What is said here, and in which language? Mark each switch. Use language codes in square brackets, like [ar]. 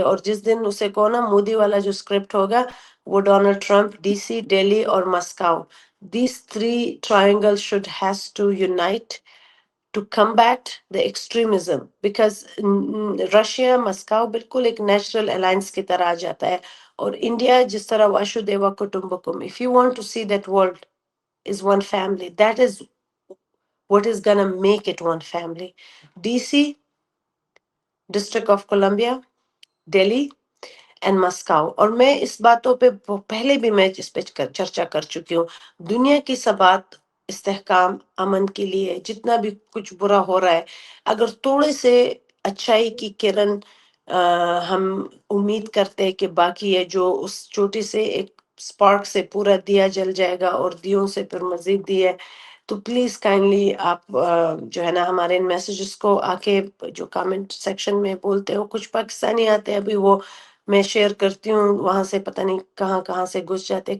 [ur] اور جس دن اسے کہو نا مودی والا جو اسکرپٹ ہوگا وہ Donald Trump, D C, Delhi اور مسکو, [en] these three triangles should has to unite to combat the extremism, [ur] because Russia مسکو بالکل ایک نیچرل الائنس کی طرح آ جاتا ہے, اور انڈیا جس طرح واشو دیوا Kutumbakam, [en] if you want to see that world is one family, [ur] that is what is gonna make it one family. [en] DC, District of Columbia, Delhi and Moscow. [ur] اور میں اس باتوں پہ پہلے بھی میں اس پہ چرچا کر چکی ہوں. دنیا کی سبات استحکام امن کے لیے جتنا بھی کچھ برا ہو رہا ہے, اگر تھوڑے سے اچھائی کی کرن ہم امید کرتے کہ باقی ہے جو اس چھوٹی سے ایک سپارک سے پورا دیا جل جائے گا, اور دیوں سے پھر مزید دی ہے, تو پلیز کائنڈلی آپ جو ہے نا ہمارے ان میسیجز کو آ کے جو کامنٹ سیکشن میں بولتے ہو, کچھ پاکستانی آتے ہیں ابھی وہ میں شیئر کرتی ہوں, وہاں سے پتہ نہیں کہاں سے گھس جاتے.